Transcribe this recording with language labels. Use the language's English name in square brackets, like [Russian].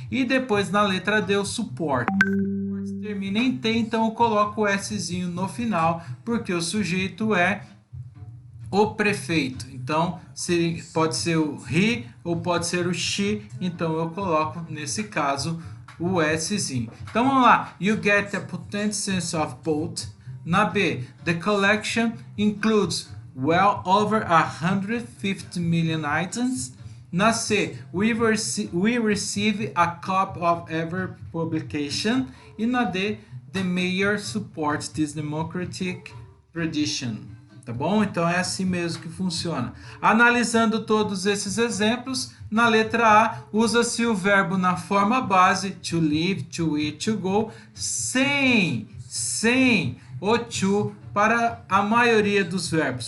[Portuguese] E depois na letra D o support. Termina em T, então eu coloco o Szinho no final porque o sujeito é o prefeito. Então pode ser o he ou pode ser o she, então eu coloco nesse caso o Szinho. Então vamos lá. [English] You get a potent sense of both. [Portuguese] Na B, [English] the collection includes well over 150 million items. [Portuguese] Na C, [English] we receive a copy of every publication. [Portuguese] E na D, [English] the mayor supports this democratic tradition. [Portuguese] Tá bom? Então é assim mesmo que funciona. Analisando todos esses exemplos, na letra A, usa-se o verbo na forma base, [English] to live, to eat, to go, [Portuguese] sem o to para a maioria dos verbos.